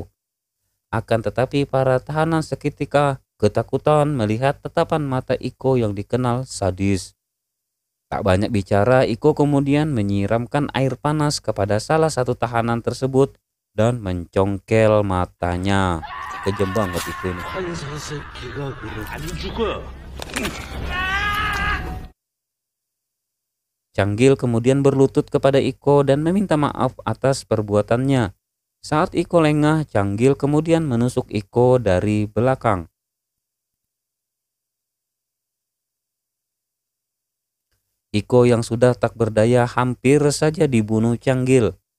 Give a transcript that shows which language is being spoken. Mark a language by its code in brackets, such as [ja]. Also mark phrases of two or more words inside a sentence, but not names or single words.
[id] Akan tetapi para tahanan seketika ketakutan melihat tatapan mata Iko yang dikenal sadis. Tak banyak bicara, Iko kemudian menyiramkan air panas kepada salah satu tahanan tersebut dan mencongkel matanya. Kejam banget itu nih. [ko] 판사 새끼가 그래. 안 죽어. [id] Canggil kemudian berlutut kepada Iko dan meminta maaf atas perbuatannya. Saat Iko lengah, Canggil kemudian menusuk Iko dari belakang. Iko yang sudah tak berdaya hampir saja dibunuh Canggil.